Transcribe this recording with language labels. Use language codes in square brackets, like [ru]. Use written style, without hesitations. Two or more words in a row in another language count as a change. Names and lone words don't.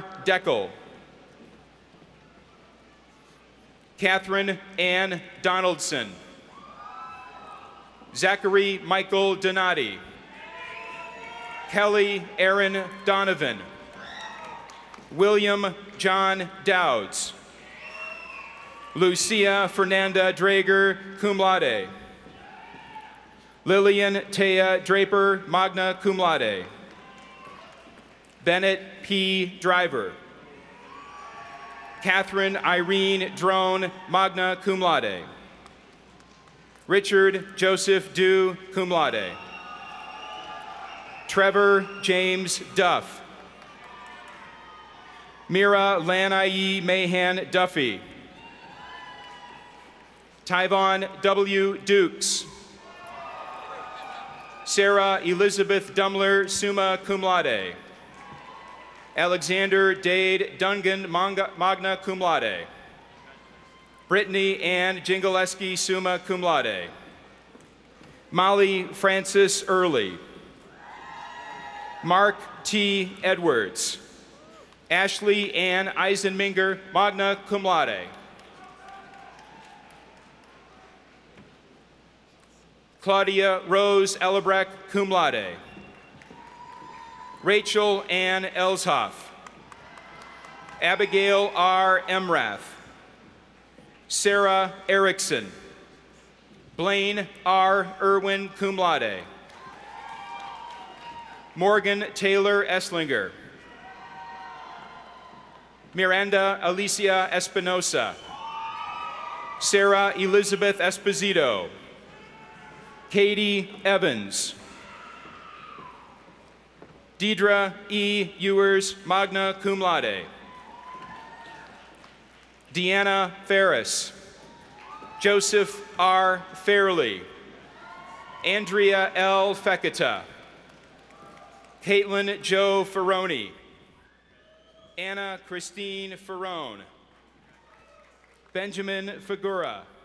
[en] Deckel, Catherine Ann Donaldson, Zachary Michael Donati, Kelly Aaron Donovan, William John Dowds, Lucia Fernanda Drager, [la] cum laude, [en] Lillian Taya Draper, [la] magna cum laude, [en] Bennett P. Driver, Catherine Irene Drone, [la] magna cum laude, Richard Joseph Dew, cum laude, [en] Trevor James Duff, Mira Lanayi Mahan Duffy, Tyvon W. Dukes, Sarah Elizabeth Dumler, [la] summa cum laude, [en] Alexander Dade Dungan, [la] magna cum laude, [en] Brittany Ann Jingaleski, [la] summa cum laude, [en] Molly Francis Early, Mark T. Edwards, Ashley Ann Eisenminger, [la] magna cum laude, [en] Claudia Rose Ellebrecht, [la] cum laude, [en] Rachel Ann Elshoff, Abigail R. Emrath, Sarah Erickson, Blaine R. Irwin, [la] cum laude, [en] Morgan Taylor Esslinger, Miranda Alicia Espinosa, Sarah Elizabeth Esposito, Katie Evans, Deidre E. Ewers, [la] magna cum laude, [en] Deanna Ferris, Joseph R. Fairley, Andrea L. Feketa, Caitlin Jo Ferroni, Anna Christine Ferrone, Benjamin Figura,